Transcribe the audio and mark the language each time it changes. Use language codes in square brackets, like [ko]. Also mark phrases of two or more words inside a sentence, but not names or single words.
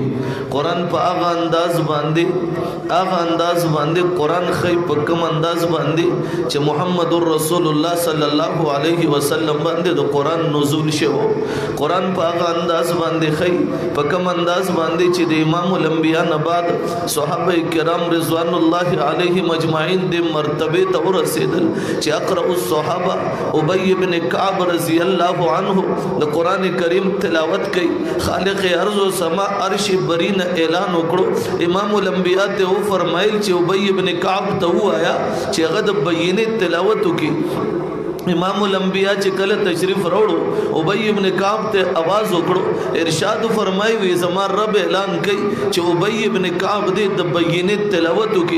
[ps] قرآن په هغه انداز باندې قرآن ښیي په کوم انداز باندې چې محمد رسول الله [ar] صلی الله علیه وسلم [ps] باندې د قرآن نزول شوی. قرآن په هغه انداز باندې ښیي په کوم انداز باندې چې د امام الانبیاء نه بعد صحابه کرام [ar] رضوان الله علیهم اجمعین [ps] د مرتبه ته ورسېدل چې اقرأ الصحابه ابی بن کعب [ar] رضی الله عنه [ps] د قرآن کریم تلاوت کوي. [ur] خالق ارض و سما عرش برین [ps] اعلان وکړو. امام الانبیاء ته فرمایل چې ابی بن کعب ته وایا چې هغه د بینه تلاوت وکړي. امام الانبیاء چې کله تشریف راوړو ابی ابن کعب ته आवाज وکړو، ارشاد فرمایي وي زما رب اعلان کوي چې ابی ابن کعب دې د بینه تلاوت وکړي.